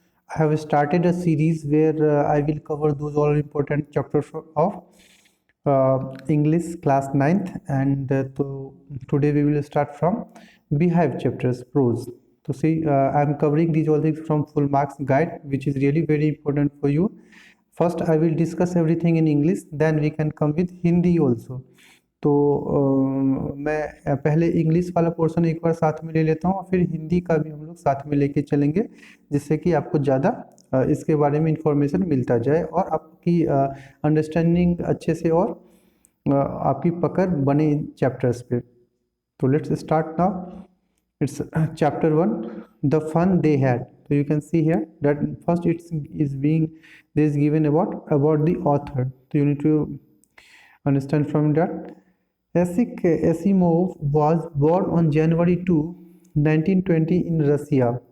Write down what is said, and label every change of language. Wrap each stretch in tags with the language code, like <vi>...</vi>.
<en>I have started a series where I will cover those all important chapters of English class ninth, and today we will start from Beehive chapters prose. So see, I'm covering these all things from full marks guide, which is really very important for you. First, I will discuss everything in English, then we can come with Hindi also.</en> <hi>तो मैं पहले English वाला portion एक बार साथ में ले लेता हूँ और फिर हिंदी का भी हम लोग साथ में लेके चलेंगे, जिससे कि आपको ज़्यादा इसके बारे में इंफॉर्मेशन मिलता जाए और आपकी अंडरस्टैंडिंग अच्छे से और आपकी पकड़ बने चैप्टर्स पे.</hi> <en>तो let's start now. It's chapter 1, the fun they had. So you can see here that first it's is being this is given about the author. So you need to understand from that. Asimov was born on January 2, 1920 in Russia.</en>